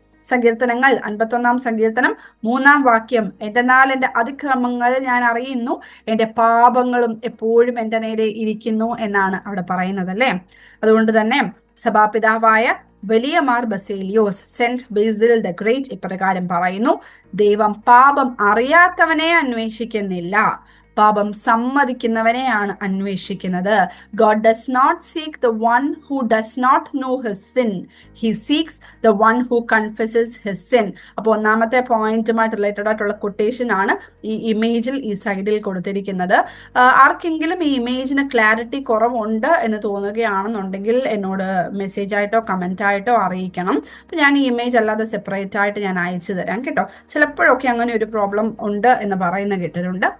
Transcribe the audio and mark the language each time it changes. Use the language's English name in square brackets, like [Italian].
[Malayalam] സങ്കീർത്തനങ്ങൾ 51-ാം സങ്കീർത്തനം 3-ാം വാക്യം, എന്തെന്നാൽ എൻ്റെ അതിക്രമങ്ങൾ ഞാൻ അറിയുന്നു, എൻ്റെ പാപങ്ങളും എപ്പോഴും എൻ്റെ നേരെ ഇരിക്കുന്നു എന്നാണ് അവിടെ പറയുന്നത് അല്ലേ. അതുകൊണ്ട് തന്നെ സഭാപിതാവായ വലിയ Mar Baselios, saint Basil the great ഇപ്രകാരം പറയുന്നു: ദൈവം പാപം അറിയാത്തവനെ അന്വേഷിക്കുന്നില്ല, പാപം സമ്മതിക്കുന്നവനെയാണ് അന്വേഷിക്കുന്നത്. [English] God does not seek the one who does not know his sin. He seeks the one who confesses his sin. [Malayalam] അപ്പോൾ ഒന്നാമത്തെ പോയിന്റുമായിട്ട് റിലേറ്റഡ് ആയിട്ടുള്ള കൊട്ടേഷൻ ആണ് ഈ ഇമേജിൽ ഈ സൈഡിൽ കൊടുത്തിരിക്കുന്നത്. ആർക്കെങ്കിലും ഈ ഇമേജിന് ക്ലാരിറ്റി കുറവുണ്ട് എന്ന് തോന്നുകയാണെന്നുണ്ടെങ്കിൽ എന്നോട് മെസ്സേജ് ആയിട്ടോ കമന്റ് ആയിട്ടോ അറിയിക്കണം. അപ്പം ഞാൻ ഈ ഇമേജ് അല്ലാതെ സെപ്പറേറ്റ് ആയിട്ട് ഞാൻ അയച്ചു തരാം കേട്ടോ. ചിലപ്പോഴൊക്കെ അങ്ങനെ ഒരു പ്രോബ്ലം ഉണ്ട് എന്ന് പറയുന്ന കേട്ടിട്ടുണ്ട്.